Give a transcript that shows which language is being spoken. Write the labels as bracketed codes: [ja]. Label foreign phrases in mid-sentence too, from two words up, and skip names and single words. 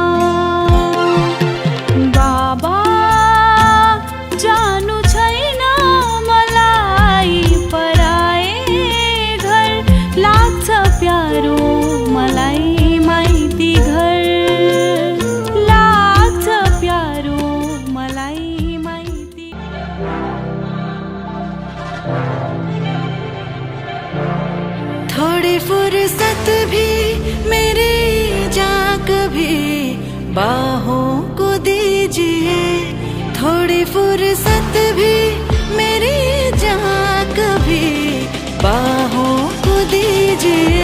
[ne] बाबा जानु छैन मलाई पराए घर। लाग्छ प्यारो मलाई माइती घर। लाग्छ प्यारो मलाई माइती। [hi] थोड़ी फुर्सत भी मेरी जा कभी बाहों को दीजिए। थोड़ी फुर्सत भी मेरी जा कभी बाहों को दीजिए।